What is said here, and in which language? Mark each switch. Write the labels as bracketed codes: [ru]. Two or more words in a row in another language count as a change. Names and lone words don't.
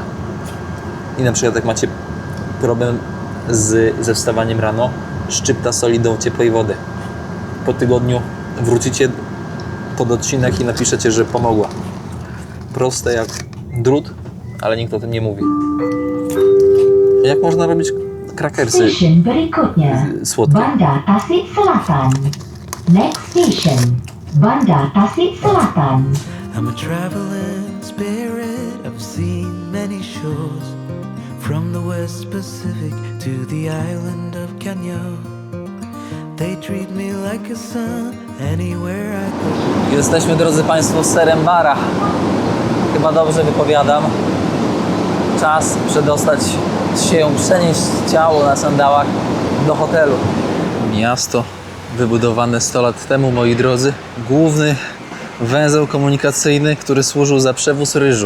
[pl] I na przykład jak macie problem ze wstawaniem rano, szczypta soli do ciepłej wody. Po tygodniu wrócicie pod odcinek i napiszecie, że pomogła. Proste jak drut, ale nikt o tym nie mówi. Jak można robić krakersy [ms] Station berikutnya, [pl] słodkie? [ms] Bandar Tasik Selatan. [en] Next station, Bandar Tasik Selatan. I'm a traveling spirit, I've seen many shores, from the West Pacific to the island of Kenya. They treat me like a son anywhere I go. [pl] Jesteśmy, drodzy Państwo, w Serembara. Chyba dobrze wypowiadam. Czas przedostać się, przenieść ciało na sandałach do hotelu. Miasto wybudowane 100 lat temu, moi drodzy. Główny węzeł komunikacyjny, który służył za przewóz ryżu.